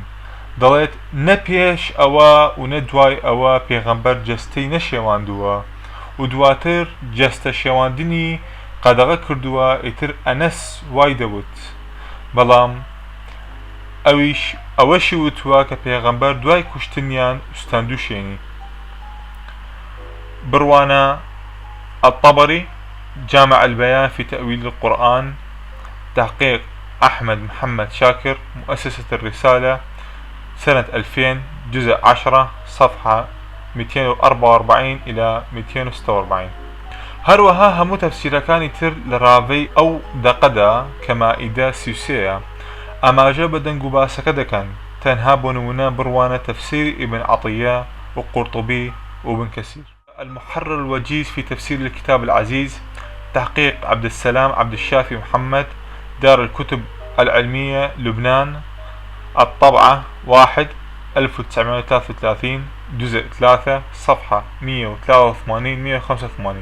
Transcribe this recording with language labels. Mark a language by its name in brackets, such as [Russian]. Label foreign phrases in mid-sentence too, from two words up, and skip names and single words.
[Central Kurdish] دەڵێت نەپێش ئەوە و نەدوای ئەوە پێغەمبەر جەستەی نەشێواندووە و دواتر جەستە شێواندنی قەدەغە کردووە. ئیتر ئەنەس وای دەوت بەڵام ئەوەشی وتووە کە پێغەمبەر دوای کوشتنیان وستاندووشێنی. [Arabic] بڕوانە الطبري جامع البيان في تأويل القرآن، تحقيق أحمد محمد شاكر، مؤسسة الرسالة، سنة 2000، جزء 10، صفحة 244 إلى 246. [Central Kurdish] هەروەها هەموو تەفسیرەکانی تر لە ڕاوەی ئەو دەقەدا کە مائیدە 33 ئاماژە بە دەنگ و باسەکە دەکەن. تەنها بۆ نمونە بڕوانە تەفسیر ابن عطية وقرطبي وابن كثير. [Arabic] المحرر الوجيز في تفسير الكتاب العزيز، تحقيق عبد السلام عبد الشافي محمد، دار الكتب العلمية لبنان، الطبعة 1 1933، جزء 3، صفحة 183-185.